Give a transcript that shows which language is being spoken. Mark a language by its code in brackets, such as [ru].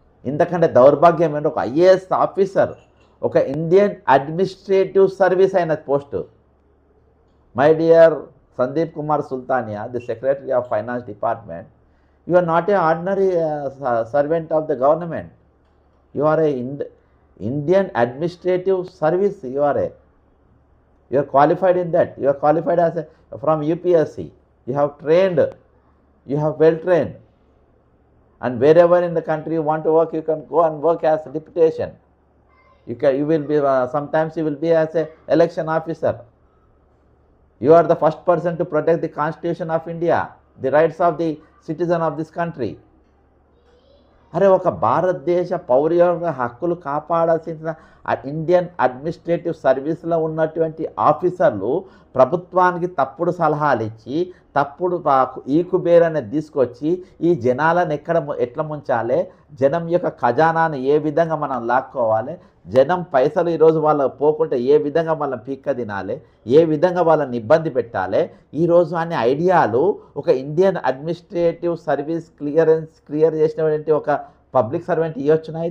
[te] ఇంతకంటే దౌర్భాగ్యం ఏంటో, ఒక ఐఏఎస్ ఆఫీసర్, ఒక ఇండియన్ అడ్మినిస్ట్రేటివ్ సర్వీస్ అయిన post. [en] My dear Sandeep Kumar Sultania, the secretary of finance department, you are not a ordinary servant of the government. You are a Indian administrative service. You are qualified in that. You are qualified from UPSC. You have trained. You have well trained. And wherever in the country you want to work, you can go and work as a deputation. You will be sometimes you will be as a election officer. You are the first person to protect the Constitution of India, the rights of the citizen of this country. [te] అరే ఒక భారతదేశ పౌర హక్కులు కాపాడాల్సిన Indian administrative సర్వీస్లో ఉన్నటువంటి ఆఫీసర్లు ప్రభుత్వానికి తప్పుడు సలహాలు ఇచ్చి, తప్పుడు ఈకుబేర్ అనేది తీసుకొచ్చి ఈ జనాలను ఎట్లా ముంచాలి, జనం యొక్క ఖజానాను ఏ విధంగా మనం లాక్కోవాలి, జనం పైసలు ఈరోజు వాళ్ళకు పోకుంటే ఏ విధంగా వాళ్ళని పీక్క తినాలి, ఏ విధంగా వాళ్ళని ఇబ్బంది పెట్టాలి, ఈరోజు అనే ఐడియాలు ఒక ఇండియన్ అడ్మినిస్ట్రేటివ్ సర్వీస్ క్లియర్ చేసినటువంటి ఒక పబ్లిక్ సర్వెంట్ ఇవ్వచ్చునా?